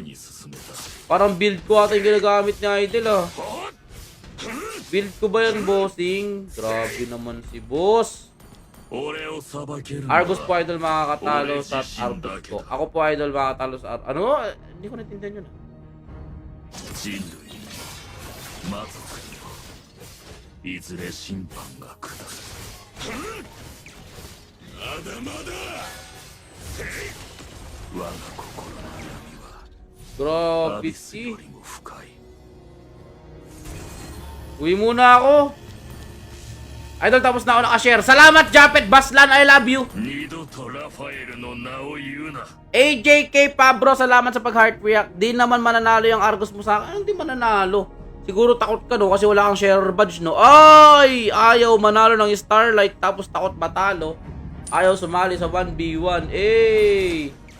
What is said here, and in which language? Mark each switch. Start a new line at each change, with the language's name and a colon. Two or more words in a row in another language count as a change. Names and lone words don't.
Filipino: Parang build ko ata yung ginagamit ni Idol, ah. Build ko ba yan, bossing? Grabe naman si boss. Argus po, Idol, makakatalo sa Argus ko. Ako po, Idol, makakatalo sa Argus. Ano? Hindi ko natindihan yun, ah.
Japanese: 魔族にもいずれ審判が下るまだまだ我が心の闇はアビスよりも深い
Filipino: Uwi muna ako. Idol, tapos na ako nakashare. Salamat, Japet Baslan,
English: I love you.
Japanese: 二度とラファエルの名を言うな
Filipino: AJK Pabro, salamat sa pag-
English: heart react.
Filipino: Di naman mananalo yung Argus mo sa akin. Hindi mananalo. Siguro takot ka, no? Kasi wala kang
English: sharer badge,
Filipino: no? Ay! Ayaw manalo ng Starlight tapos takot matalo. Ayaw sumali sa 1v1. Eh!